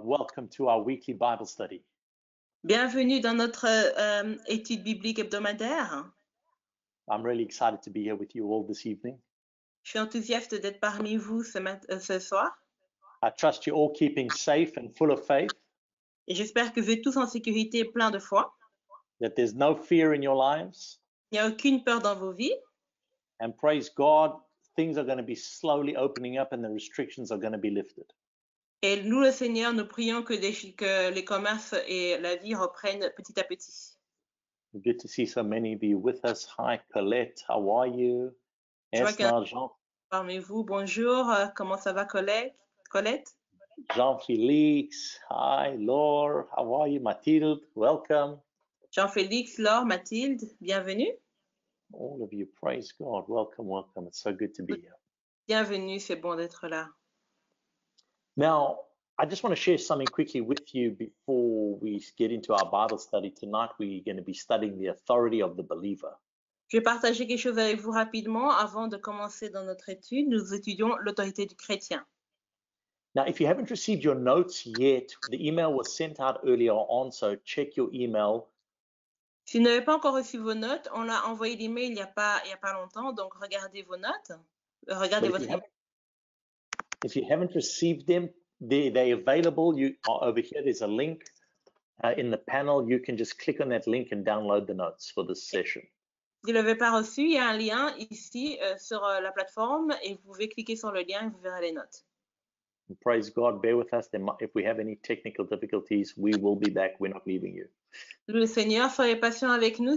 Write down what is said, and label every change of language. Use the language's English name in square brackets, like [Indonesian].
[English] Welcome to our weekly Bible study. [French] Bienvenue dans notre étude biblique hebdomadaire. [English] I'm really excited to be here with you all this evening. [French] Je suis enthousiaste d'être parmi vous ce soir [English] I trust you're all keeping safe and full of faith, [French] et j'espère que vous êtes tous en sécurité et plein de foi. [English] that there's no fear in your lives, [French] Il n'y a aucune peur dans vos vies. [English] and praise God, things are going to be slowly opening up and the restrictions are going to be lifted. [French] Et nous, le Seigneur, nous prions que les commerces et la vie reprennent petit à petit. [English] Good to see so many of you with us. Hi, Colette, how are you? [French] Je vois qu'il y en a Esna, parmi vous. Bonjour, comment ça va, Colette? [English] Jean-Félix, hi, Laure, how are you? Mathilde, welcome. [French] Jean-Félix, Laure, Mathilde, bienvenue. [English] All of you, praise God, welcome, welcome. It's so good to be here. [French] Bienvenue, c'est bon d'être là. [English] Now, I just want to share something quickly with you before we get into our Bible study. Tonight, we're going to be studying the authority of the believer. [French] Je vais partager quelque chose avec vous rapidement avant de commencer dans notre étude. Nous étudions l'autorité du chrétien. [English] Now, if you haven't received your notes yet, the email was sent out earlier on, so check your email. [French] Si vous n'avez pas encore reçu vos notes, on a envoyé l'email il y a pas longtemps, donc regardez vos notes. Regardez [English] But [French] votre email. [English] if you haven't received them, they're available. You are over here. There's a link in the panel. You can just click on that link and download the notes for this session. [French] Si vous ne l'avez pas reçu, il y a un lien ici sur la plateforme et vous pouvez cliquer sur le lien et vous verrez les notes. [English] And praise God, bear with us. If we have any technical difficulties, we will be back. We're not leaving you. [French] Le Seigneur, soyez patient avec nous.